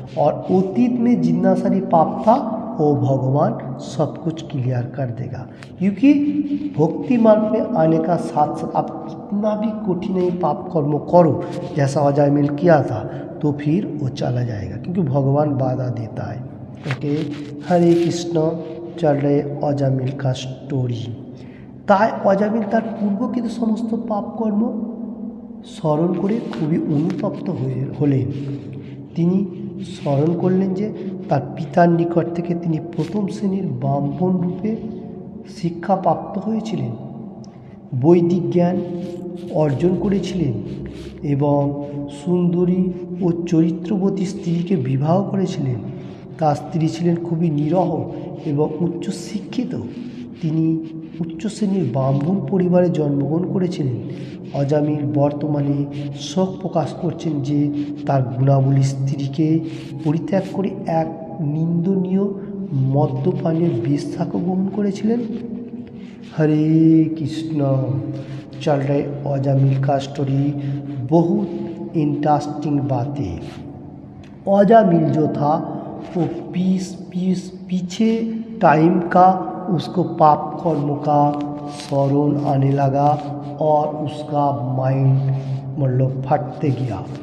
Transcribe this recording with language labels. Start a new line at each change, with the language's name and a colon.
Hindi: और अतीत में जितना सारी पाप था वो भगवान सब कुछ क्लियर कर देगा, क्योंकि भक्ति मार्ग में आने का साथ साथ आप कितना भी कठिनाई पाप कर्म करो जैसा अजामिल किया था तो फिर वो चला जाएगा, क्योंकि भगवान वादा देता है। ओके, हरे कृष्ण। चल रहे अजामिल का स्टोरी।
Bangla: তাই অজামিল তার পূর্বকৃত সমস্ত পাপকর্ম স্মরণ করে খুবই অনুতপ্ত হলেন। তিনি স্মরণ করলেন যে তার পিতার নিকট থেকে তিনি প্রথম শ্রেণীর ব্রাহ্মণ রূপে শিক্ষাপ্রাপ্ত হয়েছিলেন, বৈদিক জ্ঞান অর্জন করেছিলেন এবং সুন্দরী ও চরিত্রবতী স্ত্রীকে বিবাহ করেছিলেন। তার স্ত্রী ছিলেন খুবই নিরহ এবং উচ্চ শিক্ষিত। তিনি উচ্চ শ্রেণীর ব্রাহ্মণ পরিবারে জন্মগ্রহণ করেছিলেন। অজামিল বর্তমানে শোক প্রকাশ করছেন যে তার গুণাবলী স্ত্রীকে পরিত্যাগ করে এক নিন্দনীয় মদ্যপানের বিষ গ্রহণ করেছিলেন।
Hindi: हरे कृष्ण। चल रहे अजामिल का स्टोरी, बहुत इंटरेस्टिंग बातें। अजामिल जो था वो पीछे टाइम का उसको पाप कर्म का स्मरण आने लगा और उसका माइंड मतलब फटते गया।